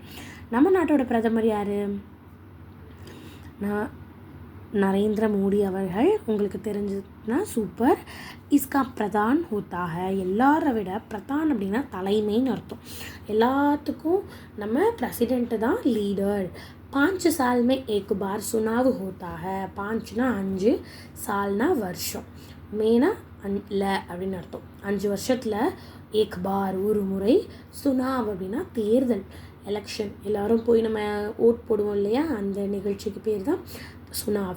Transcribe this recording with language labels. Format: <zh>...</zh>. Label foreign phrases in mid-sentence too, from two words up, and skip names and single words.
<ta>நம்ம நாட்டோட பிரதமர் யார், நரேந்திர மோடி அவர்கள். உங்களுக்கு தெரிஞ்சதுன்னா சூப்பர்.</ta> <hi>इसका प्रधान होता है.</hi> <ta>எல்லாரை விட பிரதான் அப்படின்னா தலைமைன்னு அர்த்தம். எல்லாத்துக்கும் நம்ம பிரசிடெண்ட்டு தான் லீடர்.</ta> <hi>5 साल में एक बार चुनाव होता है.</hi> <ta>5னா 5, सालனா வருஷம், மேனா ல அப்படின்னு அர்த்தம். 5 வருஷத்தில்</ta> <hi>एक बार</hi> <ta>ஒரு முறை, சுனாவ் அப்படின்னா தேர்தல், எலெக்ஷன். எல்லோரும் போய் நம்ம ஓட் போடுவோம் இல்லையா, அந்த நிகழ்ச்சிக்கு பேர் தான் சுனாவ்.</ta>